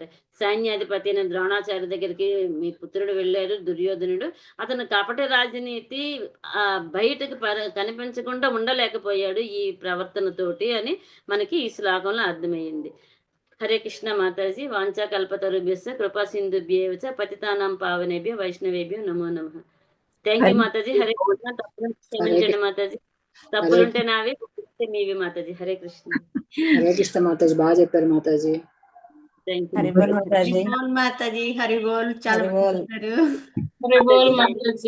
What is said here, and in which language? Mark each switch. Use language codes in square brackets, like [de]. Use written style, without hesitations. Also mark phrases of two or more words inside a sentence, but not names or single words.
[te] సైన్యాధిపతి అయిన ద్రోణాచార్య దగ్గరికి మీ పుత్రుడు వెళ్ళారు దుర్యోధనుడు. అతను కపట రాజనీతి బయటకు కనిపించకుండా ఉండలేకపోయాడు ఈ ప్రవర్తనతోటి అని మనకి ఈ శ్లోకంలో అర్థమైంది. [sa] హరే కృష్ణ మాతాజీ. వాంఛా కల్పతరుభ్యస్య కృపా సింధుభ్యేవ చ పతితానాం పావనేభ్యో వైష్ణవేభ్యో నమో నమః. [en] thank you [te] మాతాజీ. హరే కృష్ణ. తప్పులు క్షమించండి మాతాజీ. తప్పులుంటే నావి, మీవి మాతాజీ. హరే కృష్ణ. హరే కృష్ణ మాతాజీ. బాగా చెప్పారు మాతాజీ. హరి బోల్ మాతాజీ. హరి బోల్. చాలా హరి బోల్ మాతాజీ.